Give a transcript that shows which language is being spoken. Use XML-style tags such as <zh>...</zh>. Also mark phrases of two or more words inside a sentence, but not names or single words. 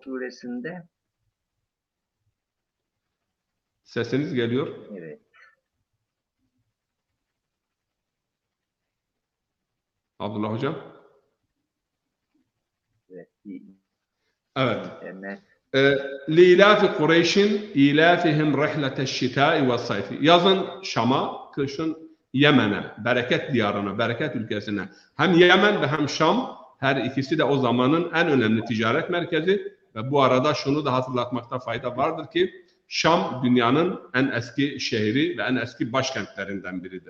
<tr>suresinde. Sesiniz geliyor. Evet. Abdullah hocam. Evet. Evet. Evet.</tr> <ar>لِيْلَافِ قُرَيْشٍ اِيلَافِهِمْ رَحْلَةَ الشِّتَاءِ وَالصَّيْفِ.</ar> <tr>Yazın Şam'a, kışın Yemen'e, bereket diyarına, bereket ülkesine. Hem Yemen ve hem Şam, her ikisi de o zamanın en önemli ticaret merkezi. Ve bu arada şunu da hatırlatmakta fayda vardır ki, Şam dünyanın en eski şehri ve en eski başkentlerinden biridir.</tr>